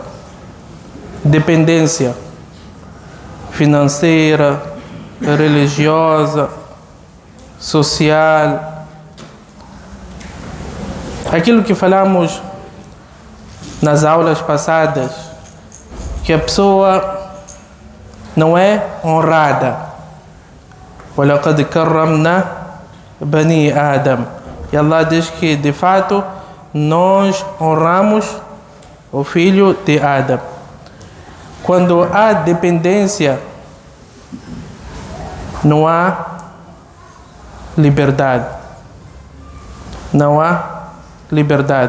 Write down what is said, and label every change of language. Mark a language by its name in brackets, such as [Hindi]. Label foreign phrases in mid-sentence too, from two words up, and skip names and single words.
[Portuguese] Dependência financeira, religiosa, social. Aquilo que falamos nas aulas passadas, que a pessoa não é honrada. [Arabic] وَلَقَدْ كَرَّمْنَا بَنِي آدَمَ. [Portuguese] E Allah diz que, de fato, nós honramos o filho de Adão. Quando há dependência, não há liberdade. Não há liberdade.